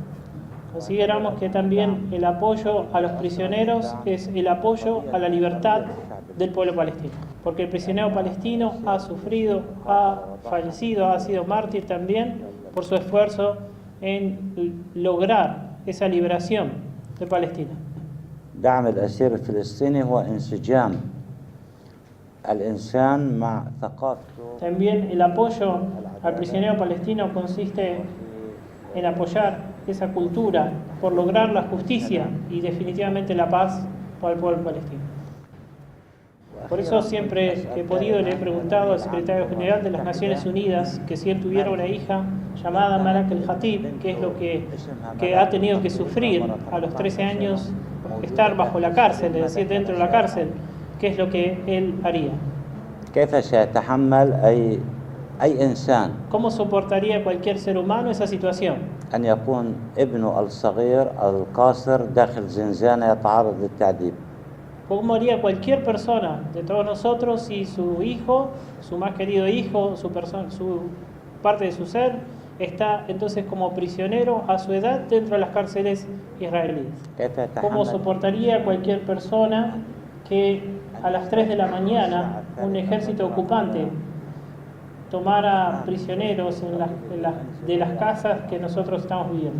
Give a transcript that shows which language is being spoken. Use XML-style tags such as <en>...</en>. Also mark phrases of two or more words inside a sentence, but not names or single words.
<es>Consideramos que también el apoyo a los prisioneros es el apoyo a la libertad del pueblo palestino, porque el prisionero palestino ha sufrido, ha fallecido, ha sido mártir también por su esfuerzo en lograr esa liberación de Palestina.</es> <ar>دعم الأسير الفلسطيني هو انسجام الإنسان مع ثقافته.</ar> <es>También el apoyo al prisionero palestino consiste en apoyar esa cultura por lograr la justicia y definitivamente la paz para el pueblo palestino. Por eso siempre que he podido le he preguntado al secretario general de las Naciones Unidas que si él tuviera una hija llamada Malak el-Hatib, qué es lo que ha tenido que sufrir a los 13 años estar bajo la cárcel, es decir, dentro de la cárcel, qué es lo que él haría.</es> <ar>كيف سيتحمل أي إنسان</ar> <es>¿Cómo soportaría cualquier ser humano esa situación?</es> <ar>أن يكون ابنه الصغير القاصر داخل زنزانة يتعرض للتعذيب؟</ar> <es>¿Cómo haría cualquier persona de todos nosotros si su hijo, su más querido hijo, su parte de su ser, está entonces como prisionero a su edad dentro de las cárceles israelíes? ¿Cómo soportaría cualquier persona que a las 3 de la mañana un ejército ocupante tomara prisioneros de las casas que nosotros estamos viviendo?</es>